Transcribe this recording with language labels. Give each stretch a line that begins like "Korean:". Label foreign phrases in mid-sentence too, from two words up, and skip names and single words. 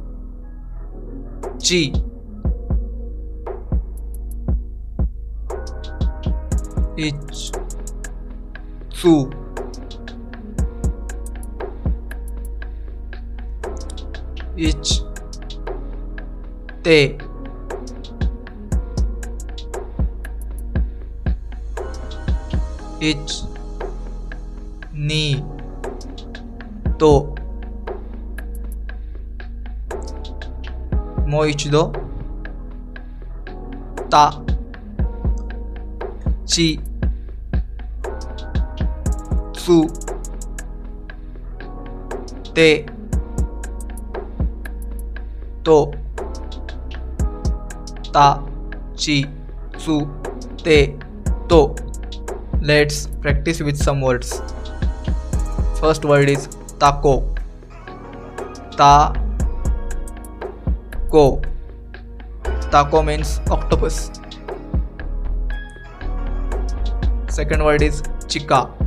Japanese: ち、いち、つ、いち、て、いち、に, to. もう一度たちつてとたちつてと
English: Let's practice with some words. First word is taco.
Japanese: たこ.
English: Taco means octopus. Second word is chika.